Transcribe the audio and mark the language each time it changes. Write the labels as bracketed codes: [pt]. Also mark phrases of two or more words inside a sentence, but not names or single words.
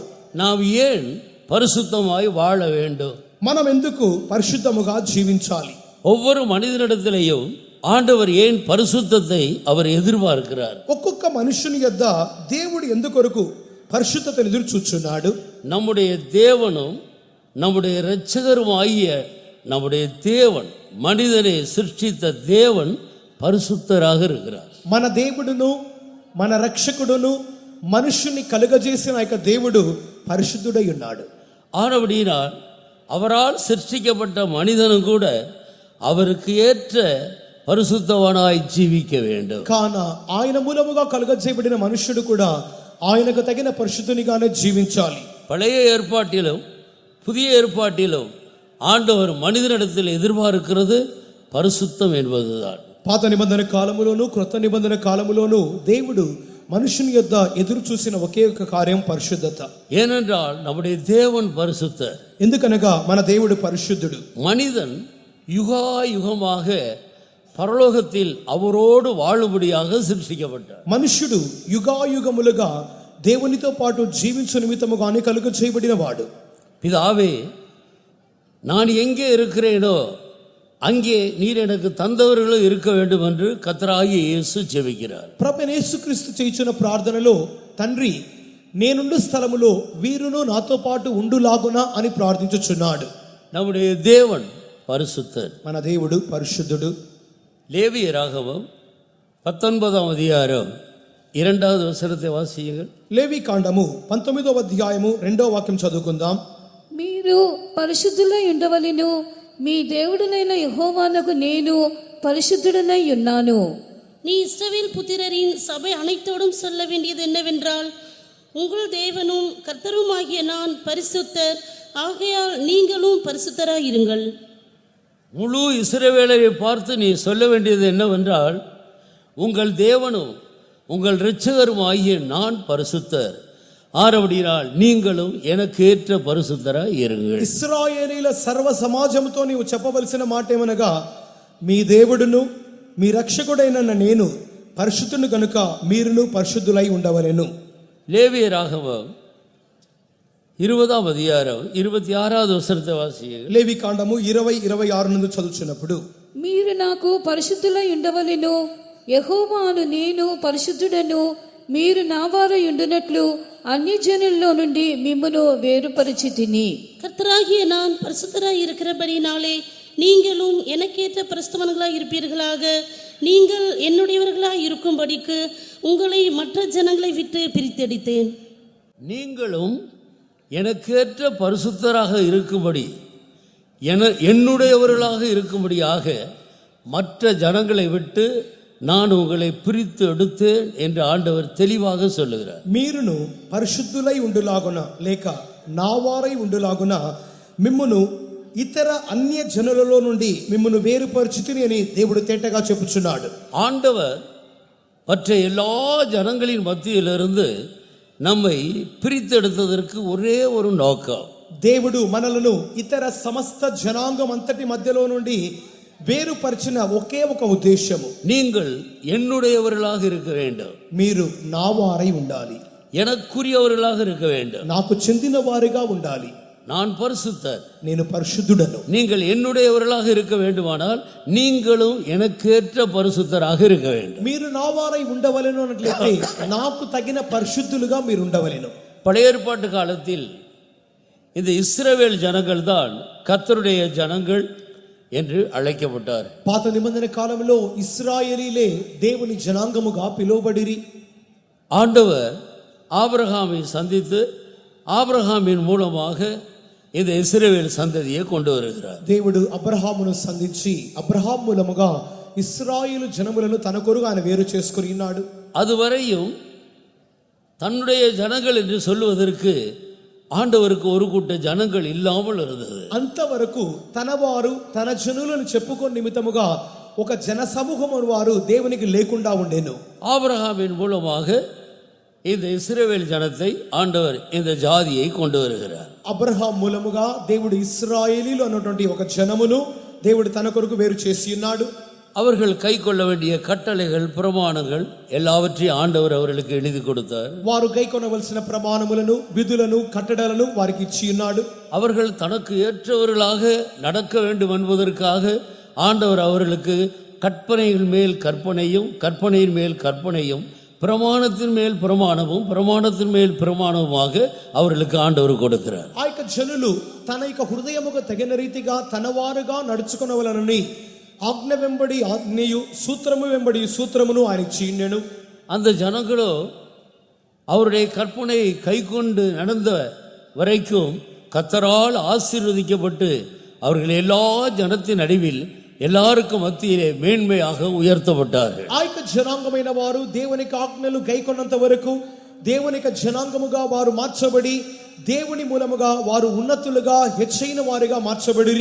[ta] நாம் ஏன் பரிசுத்தமாய் வாழ வேண்டும்? [te] మనం ఎందుకు పరిశుద్ధముగా జీవించాలి? [ta] ஒவ்வொரு மனிதனிடத்திலேயும் ஆண்டவர் ஏன் பரிசுத்தத்தை அவர் எதிர்பார்க்கிறார்? [te] ఒక్కొక్క మనుషుని యొద్ద దేవుడు ఎందుకొరకు పరిశుద్ధతను ఎదురు చూచున్నాడు? [ta] நம்முடைய தேவனும் நம்முடைய இரட்சகரும் ஆகிய நம்முடைய தேவன், மனிதனை சிருஷ்டித்த தேவன் பரிசுத்தராக இருக்கிறார். [te] మన దేవుడును మన రక్షకుడును మనుషుని కలుగజేసిన యొక్క దేవుడు పరిశుద్ధుడై ఉన్నాడు. [ta] ஆனபடியினால் அவரால் சிருஷ்டிக்கப்பட்ட மனிதனும் கூட அவருக்கு ஏற்ற பரிசுத்தவனாய் ஜீவிக்க வேண்டும். [te] కాన ఆయన మూలముగా కలుగజేయబడిన మనుష్యుడు కూడా ఆయనకు తగిన పరిశుద్ధునిగానే జీవించాలి. [ta] பழைய ஏற்பாட்டிலும் புதிய ஏற்பாட்டிலும் ஆண்டவர் மனிதனிடத்தில் எதிர்பார்க்கிறது பரிசுத்தம் என்பதுதான். [te] పాత నిబంధన కాలములోను క్రొత్త నిబంధన కాలములోను దేవుడు మనుషుని యొద్ద ఎదురు చూసిన ఒకే ఒక కార్యం పరిశుద్ధత. [ta] ஏனென்றால் நம்முடைய தேவன் பரிசுத்தர். [te] ఎందుకనగా మన దేవుడు పరిశుద్ధుడు. [ta] மனிதன் யுகாயுகமாக பரலோகத்தில் அவரோடு வாழும்படியாக சிருஷ்டிக்கப்பட்டார். [te] మనుష్యుడు యుగాయుగములుగా దేవునితో పాటు జీవించు నిమిత్తముగానే కలుగ చేయబడిన వాడు. [ta] பிதாவே, நான் எங்கே இருக்கிறேனோ அங்கே நீர் எனக்கு தந்தவர்களும் இருக்க வேண்டும் என்று கர்த்தராகிய இயேசு ஜெபிக்கிறார். [te] ప్రభువైన యేసుక్రీస్తు చేయుచున్న ప్రార్థనలో తండ్రి నేనుండు స్థలములో వీరును నాతో పాటు ఉండులాగునా అని ప్రార్థించుచున్నాడు. [ta] நம்முடைய தேவன் பரிசுத்தர். [te] మన దేవుడు పరిశుద్ధుడు. [ta] லேவியராகமம் 19ஆம் அதிகாரம் 2வது வசனத்தை வாசியுங்கள். [te] లేవి కాండము 19వ అధ్యాయము 2వ వాక్యం చదువుకుందాం. మీరు పరిశుద్ధులై ఉండవలెను, మీ దేవుడునైన యెహోవానకు నేను పరిశుద్ధుడనై ఉన్నాను. [ta] நீ இஸ்ரவேல் புத்திரரின் சபை அனைத்தோடும் சொல்ல வேண்டியது என்னவென்றால், உங்கள் தேவனும் கர்த்தருமாகிய நான் பரிசுத்தர், ஆகையால் நீங்களும் பரிசுத்தராயிருங்கள். முழு இஸ்ரவேலரை பார்த்து நீ சொல்ல வேண்டியது என்னவென்றால், உங்கள் தேவனும் உங்கள் இரட்சகரும் ஆகிய நான் பரிசுத்தர், ஆரவடினால் நீங்களும் எனக்கு ஏற்ற பரிசுத்தராய் இருங்கள். [te] ఇశ్రాయేలీల సర్వ సమాజముతో నీవు చెప్పవలసిన మాట ఏమనగా, మీ దేవుడును మీ రక్షకుడైన నేను పరిశుద్ధుని గనుక మీరును పరిశుద్ధులై ఉండవలెను. [ta] லேவியராகமம் 20ஆம் அதிகாரம் 26வது வசனத்தை வாசியுங்கள். [te] లేవి కాండము 20:26 నుండి చదువుచున్నప్పుడు, మీరు నాకు పరిశుద్ధులై ఉండవలెను, యెహోవాను నేను పరిశుద్ధుడను, మీరు నా వారై ఉండునట్లు అన్యజనుల్లో నుండి మిమ్మును వేరుపరిచితిని. [ta] கர்த்தராகிய நான் பரிசுத்தராய் இருக்கிறபடினாலே நீங்களும் எனக்கேற்ற பரிசுத்தவான்களாய் இருப்பீர்களாக. நீங்கள் என்னுடையவர்களாய் இருக்கும்படிக்கு உங்களை மற்ற ஜனங்களை விட்டு பிரித்தெடுத்தேன். நீங்களும் எனக்கேற்ற பரிசுத்தராக இருக்கும்படி, என்னுடையவர்களாக இருக்கும்படியாக மற்ற ஜனங்களை விட்டு நான் உங்களை பிரித்து எடுத்தேன் என்று ஆண்டவர் தெளிவாக சொல்லுகிறார். [te] మీరును పరిశుద్ధులై ఉండులాగున లేక నా వారై ఉండులాగున మిమ్మును ఇతర అన్య జనులలో నుండి మిమ్మును వేరుపరిచితిని అని దేవుడు తేటగా చెప్పుచున్నాడు. [ta] ஆண்டவர் மற்ற எல்லா ஜனங்களின் மத்தியிலிருந்து நம்மை பிரித்தெடுத்ததற்கு ஒரே ஒரு நோக்கம். [te] దేవుడు మనలను ఇతర సమస్త జనాంగం అంతటి మధ్యలో నుండి వేరుపరిచిన ఒకే ఒక ఉద్దేశము, [ta] நீங்கள் என்னுடையவர்களாக இருக்க வேண்டும், [te] మీరు నా వారై ఉండాలి, [ta] எனக்குரியவர்களாக இருக்க வேண்டும். [te] నాకు చెందిన వారిగా ఉండాలి. [ta] நான் பரிசுத்தர், [te] నేను పరిశుద్ధుడను. [ta] நீங்கள் என்னுடையவர்களாக இருக்க வேண்டுமானால் நீங்களும் எனக்கேற்ற பரிசுத்தராக இருக்க வேண்டும். [te] మీరు నా వారై ఉండవలెను అన్నట్లయితే నాకు తగిన పరిశుద్ధులుగా మీరు ఉండవలెను. [ta] பழைய ஏற்பாட்டு காலத்தில் இந்த இஸ்ரவேல் ஜனங்கள் தான் கர்த்தருடைய ஜனங்கள் என்று அழைக்கப்பட்டார். [te] పాత నిబంధన కాలంలో ఇశ్రాయేలీలే దేవుని జనాంగముగా పిలువబడిరి. [ta] ஆண்டவர் ஆபிரகாமை சந்தித்து ஆபிரகாமின் மூலமாக இந்த இஸ்ரவேல் சந்ததியை கொண்டு வருகிறார். [te] దేవుడు అబ్రహామును సంధించి అబ్రహాం మూలముగా ఇశ్రాయేలు జనములను తన కొరకు ఆయన వేరు చేసుకుని ఉన్నాడు. [ta] அதுவரையும் தன்னுடைய ஜனங்கள் என்று சொல்லுவதற்கு ஆண்டவருக்கு ஒரு கூட்ட ஜனங்கள் இல்லாமல் இருந்தது. [te] అంతవరకు తన వారు తన జనులను చెప్పుకొని నిమిత్తముగా ఒక జన సమూహము వారు దేవునికి లేకుండా ఉండేను. [ta] ஆபிரகாமின் மூலமாக இந்த இஸ்ரவேல் ஜனத்தை ஆண்டவர் இந்த ஜாதியை கொண்டு வருகிறார். [te] అబ్రహాం మూలముగా దేవుడు ఇశ్రాయేలీలు అన్నటువంటి ఒక జనమును దేవుడు తన కొరకు వేరు చేసి ఉన్నాడు. [ta] அவர்கள் கை கொள்ள வேண்டிய கட்டளைகள் பிரமாணங்கள் எல்லாவற்றையும் ஆண்டவர் அவர்களுக்கு எழுதி கொடுத்தார். [te] వారు గైకొనవలసిన ప్రమాణములను విధులను కట్టడలను వారికి ఇచ్చి ఉన్నాడు. [ta] அவர்கள் தனக்கு ஏற்றவர்களாக நடக்க வேண்டும் என்பதற்காக ஆண்டவர் அவர்களுக்கு கற்பனைகள் மேல் கற்பனையும் கற்பனையின் மேல் கற்பனையும் பிரமாணத்தின் மேல் பிரமாணமும் பிரமாணத்தின் மேல் பிரமாணமுமாக அவர்களுக்கு ஆண்டவர் கொடுக்கிறார். [te] ఆ యొక్క జనులు తన యొక్క హృదయముకు తగిన రీతిగా తన వారుగా నడుచుకొనవలనని ఆజ్ఞ వెంబడి ఆజ్ఞయు సూత్రము వెంబడి సూత్రమును ఆయన ఇచ్చినను. [ta] அந்த ஜனங்களோ அவருடைய கற்பனையை கைக்கொண்டு நடந்த வரைக்கும் கர்த்தரால் ஆசீர்வதிக்கப்பட்டு அவர்கள் எல்லா ஜனத்தின் நடுவில் எல்லாருக்கும் மத்தியிலே மேன்மையாக உயர்த்தப்பட்டார்கள். [te] ఆ యొక్క జనాంగమైన వారు దేవుని ఆజ్ఞలు గైకొన్నంత వరకు దేవుని జనాంగముగా వారు మార్చబడి దేవుని మూలముగా వారు ఉన్నతులుగా హెచ్చైన వారిగా మార్చబడిరి.